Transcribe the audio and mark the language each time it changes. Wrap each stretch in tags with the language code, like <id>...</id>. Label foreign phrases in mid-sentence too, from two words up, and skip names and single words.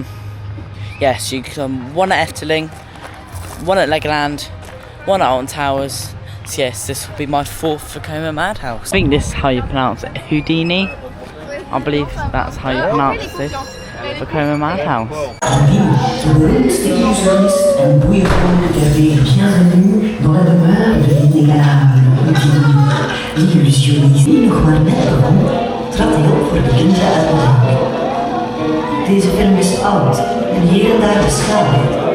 <en>Yes, you come one at Efteling, one at Legoland, one at Alton Towers. So yes, this will be my 4th Vekoma Madhouse. I think this is how you pronounce it, Houdini. I believe that's how you pronounce this, Vekoma Madhouse.</en> <fr>Bienvenue dans la demeure de l'inégalable Houdini, l'illusionniste.</fr> <nl>Die nog maar net begon, trad hij op voor de kinderen uit de bank. Deze film is oud en hier en daar beschadigd.</nl>